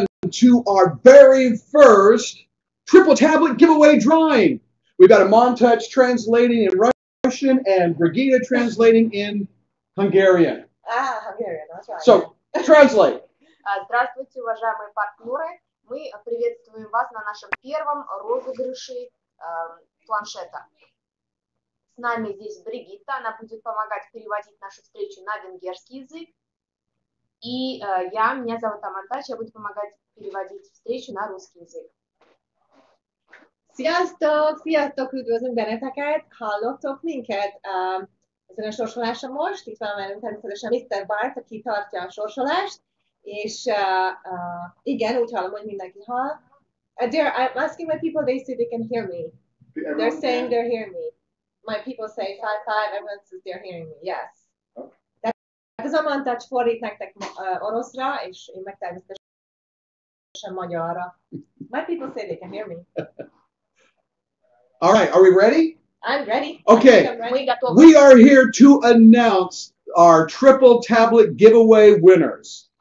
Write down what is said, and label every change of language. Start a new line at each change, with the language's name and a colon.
English: to our very first triple tablet giveaway drawing. We've got a Montage translating in Russian and Brigitte translating in Hungarian. Hungarian, that's right. So, translate.
Russian: Здравствуйте, уважаемые партнеры. Мы приветствуем вас на нашем первом розыгрыше планшета. С нами здесь Бригитта, она будет помогать переводить нашу встречу на венгерский язык. И меня зовут Амантач, я буду помогать переводить встречу на русский языk.
Hungarian: Sziasztok! Sziasztok! Üdvözlünk benneteket! Hallottok minket? Ezen a sorsoláson most. Itt van velünk természetesen Mr. Bart, aki tartja a sorsolást. És igen, úgy hallom, hogy mindenki hall.
English: I'm asking my people, they say they can hear me. They're saying they're hearing me. My people say 5-5, everyone says they're hearing me. Yes. Okay.
Hungarian: Tehát az Amantouch fordít nektek oroszra, és én meg természetesen magyarra.
English: My people say they can hear me. All right, are we ready? I'm ready. Okay, I'm ready. We are here to announce our triple tablet giveaway winners.